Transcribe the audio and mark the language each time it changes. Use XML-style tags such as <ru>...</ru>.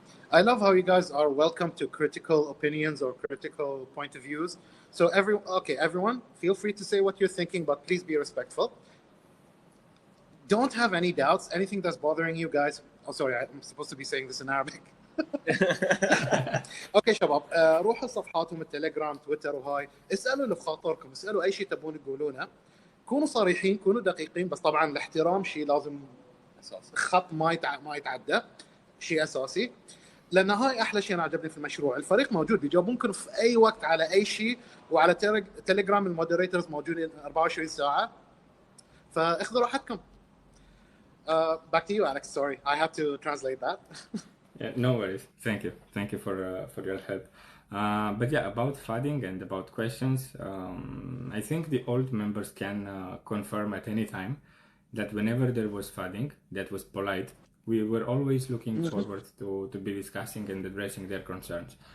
<en>I love how you guys are welcome to critical opinions or critical point of views. So everyone, feel free to say what you're thinking, but please be respectful. Don't have any doubts. Anything that's bothering you guys. Oh, sorry, I'm supposed to be saying this in Arabic.</en> <ar>اوكي شباب روحوا صفحاتهم التليجرام تويتر وهاي اسالوا اللي بخاطركم اسالوا اي شيء تبون تقولونه كونوا صريحين كونوا دقيقين بس طبعا الاحترام شيء لازم اساسي خط ما يتعدى شيء اساسي لان هاي احلى شيء انا عجبني في المشروع الفريق موجود بيجاوبونكم في اي وقت على اي شيء وعلى تليجرام المودريتورز موجودين 24 ساعه فاخذوا راحتكم.</ar> <en>Back to you, Alex. Sorry, I have to translate that. Yeah, no worries. Thank you for your help. But yeah, about funding and about questions, I think the old members can confirm at any time that whenever there was funding that was polite, we were always looking forward to be discussing and addressing their concerns.</en>